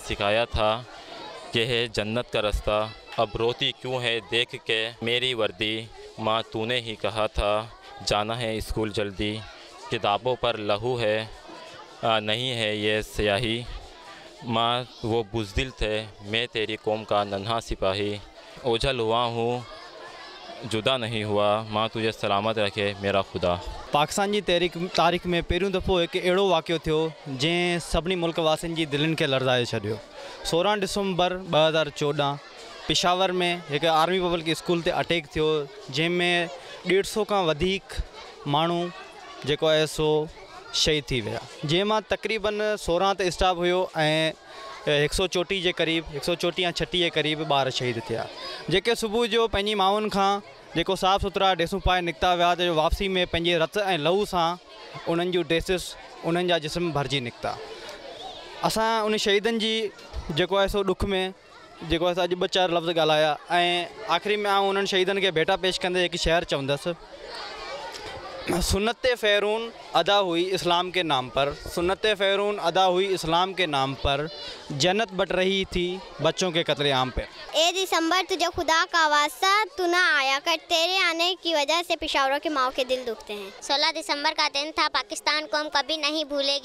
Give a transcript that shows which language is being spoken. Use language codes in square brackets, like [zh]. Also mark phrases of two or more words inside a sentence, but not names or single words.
[hi] सिखाया था कि है जन्नत का रास्ता, अब रोती क्यों है देख के मेरी वर्दी, माँ तूने ही कहा था जाना है स्कूल जल्दी, किताबों पर लहू है नहीं है ये स्याही, माँ वो बुज़दिल थे मैं तेरी कौम का नन्हा सिपाही, ओझल हुआ हूँ जुदा नहीं हुआ, माँ तुझे सलामत रखे मेरा खुदा। [sd] पाकिस्तान जी तारीख़ में पहिरियों दफ़ो एक अहिड़ो वाक़ियो थियो जंहिं सभिनी मुल्क वासियुनि जी दिलनि खे लरज़ाए छॾियो। 16 दिसंबर 2014 पेशावर में एक आर्मी पब्लिक स्कूल ते अटैक थियो, जंहिंमें 150 खां वधीक माण्हू जेको आहे सो शहीद थी विया, जंहिंमां तक़रीबन 16 ते स्टाफ हुयो ऐं 134 जे क़रीब 134 या 36 जे क़रीब ॿार शहीद थिया, जेके सुबुह जो पंहिंजी माउनि खां जेको साफ़ सुथरा ड्रेसूं पाए निकिता विया त वापसी में पंहिंजे रत ऐं लहू सां उन्हनि जूं ड्रेसिस उन्हनि जा जिस्म भरिजी निकिता। असां उन शहीदनि जी जेको आहे सो ॾुख में जेको आहे अॼु 2-4 लफ़्ज़ ॻाल्हाया ऐं आख़िरी में आउं उन्हनि शहीदनि खे भेटा पेश कंदे हिकु शेर चवंदुसि, [hi] सुन्नत फ़ैरून अदा हुई इस्लाम के नाम पर, सुन्नत फ़ैरून अदा हुई इस्लाम के नाम पर, जन्नत बट रही थी बच्चों के कत्लेआम पे। ए दिसंबर तुझे खुदा का वास्ता तू ना आया कर, तेरे आने की वजह से पेशावरों के माओ के दिल दुखते हैं। 16 दिसंबर का दिन था, पाकिस्तान को हम कभी नहीं भूलेगी।